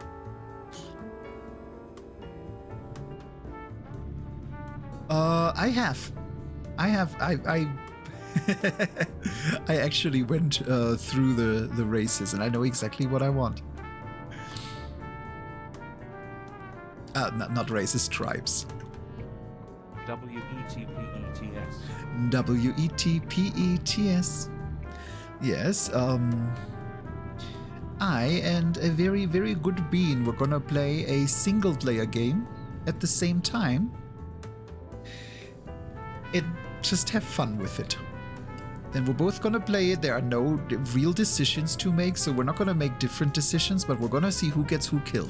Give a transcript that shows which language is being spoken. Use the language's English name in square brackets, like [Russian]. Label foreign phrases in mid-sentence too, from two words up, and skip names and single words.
[English] I I actually went through the races and I know exactly what I want. Not races, tribes. W-E-T-P-E-T-S. W-E-T-P-E-T-S. Yes, I and a very, very good Bean, we're gonna play a single player game at the same time. And just have fun with it. And we're both gonna play it. There are no real decisions to make, so we're not gonna make different decisions, but we're gonna see who gets who killed.